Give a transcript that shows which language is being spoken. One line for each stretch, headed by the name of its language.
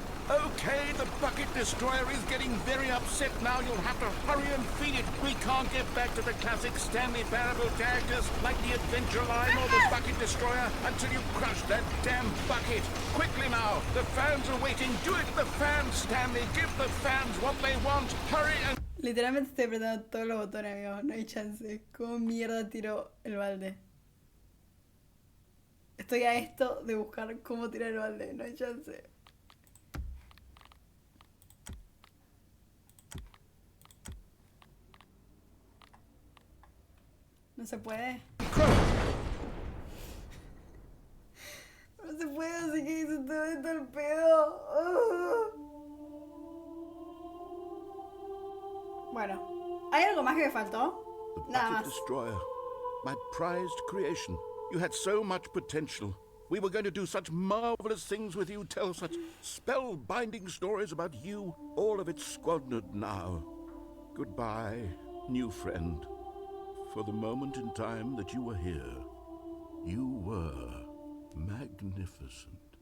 English: Okay, the Bucket Destroyer is getting very upset now. You'll have to hurry and feed it. We can't get back to the classic Stanley Parable characters like the Adventure Line or the Bucket Destroyer until you crush that damn bucket. Quickly now, the fans are waiting. Do it, the fans, Stanley. Give the fans what they want. Hurry and...
Spanish: Literalmente estoy apretando todos los botones, amigos. No hay chance. ¿Cómo mierda tiro el balde? Estoy a esto de buscar cómo tirar el balde. No hay chance. No se puede. No se puede, así que hice todo esto al pedo. Bueno, ¿hay algo más que me faltó?
English: The
Spanish: Nada
English: Bucket Destroyer. My prized creation. You had so much potential. We were going to do such marvelous things with you, tell such spellbinding stories about you. All of it squandered now. Goodbye, new friend. For the moment in time that you were here, you were magnificent.